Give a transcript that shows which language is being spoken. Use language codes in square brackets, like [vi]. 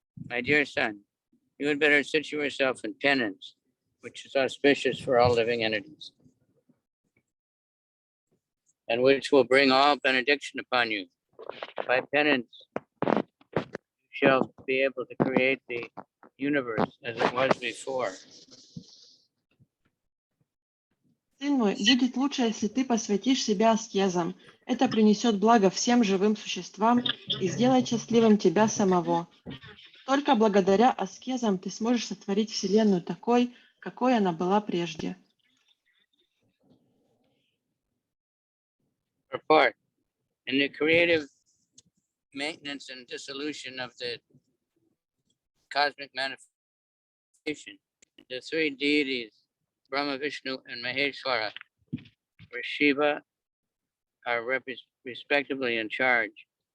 [en] My dear son, you had better sit yourself in penance, which is auspicious for all living entities, and which will bring all benediction upon you. By penance, you shall be able to create the universe as it was before. [ru] Сын мой, будет лучше, если ты посвятишь себя аскезам. Это принесет благо всем живым существам и сделает счастливым тебя самого. Только благодаря аскезам ты сможешь сотворить Вселенную такой, какой она была прежде. [en] Report. In the creative maintenance and dissolution of the cosmic manifestation, the three deities, Brahma, Vishnu, and Maheshwara, or Shiva, are respectively in charge.